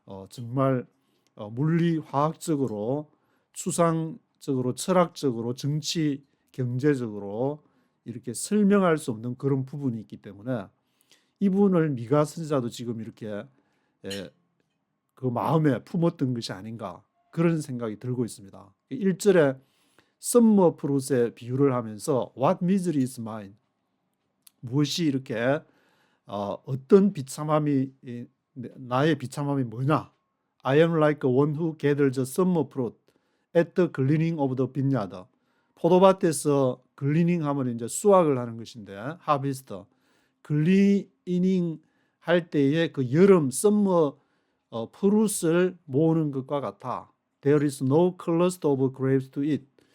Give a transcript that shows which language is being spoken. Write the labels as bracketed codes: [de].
[ko] 정말 물리 화학적으로 추상적으로 철학적으로 정치 경제적으로 이렇게 설명할 수 없는 그런 부분이 있기 때문에 이분을 미가 선지자도 지금 이렇게 그 마음에 품었던 것이 아닌가 그런 생각이 들고 있습니다. 1절에 썸머 프루트의 비유를 하면서 [en] What misery is mine? [ko] 무엇이 이렇게 어떤 비참함이 나의 비참함이 뭐냐? [en] I am like one who gathers a summer fruit at the gleaning of the vineyard. [ko] 포도밭에서 글리닝 하면 이제 수확을 하는 것인데 하비스트 글리닝 할 때에 그 여름 썸머 프루트를 모으는 것과 같아. [en] There is no cluster of grapes to eat.